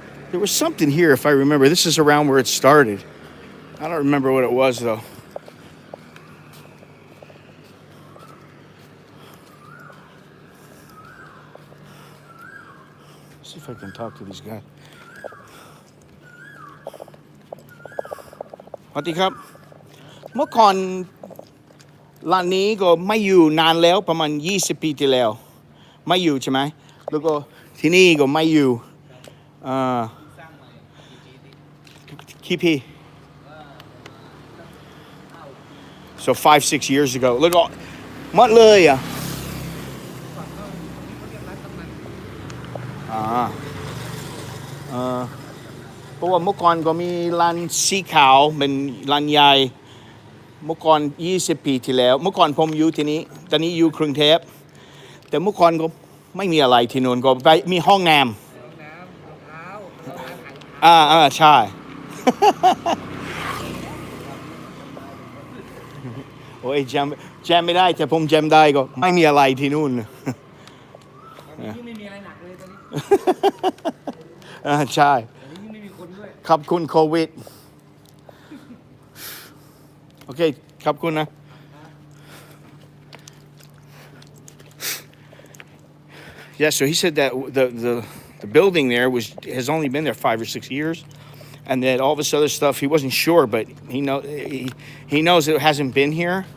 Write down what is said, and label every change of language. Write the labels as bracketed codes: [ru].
[en] There was something here, if I remember. This is around where it started. I don't remember what it was, though. See if I can talk to these guys. [th] สวัสดีครับ เมื่อก่อนร้านนี้ก็ไม่อยู่นานแล้วประมาณ20 ปีที่แล้วไม่อยู่ใช่ไหมแล้วก็ที่นี่ก็ไม่อยู่กี่ปี [en] so 5-6 years ago [th] แล้วก็หมดเลยอ่ะ เพราะว่าเมื่อก่อนก็มีร้านสีขาวเป็นร้านใหญ่เมื่อก่อน20 ปีที่แล้วเมื่อก่อนผมอยู่ที่นี้ตอนนี้อยู่กรุงเทพแต่เมื่อก่อนก็ไม่มีอะไรที่นู่นก็ไปมีห้องน้ำใช่ โอ้ยแจมไม่ได้แต่ผมแจมได้ก็ไม่มีอะไรที่นู่น ตอนนี้ยิ่งไม่มีอะไรหนักเลยตอนนี้ ใช่ ตอนนี้ยิ่งไม่มีคนด้วย ขอบคุณโควิด โอเคขอบคุณนะ [en] Yeah, so he said that the building there has only been there 5 or 6 years, and that all this other stuff he wasn't sure, but he knows it hasn't been here.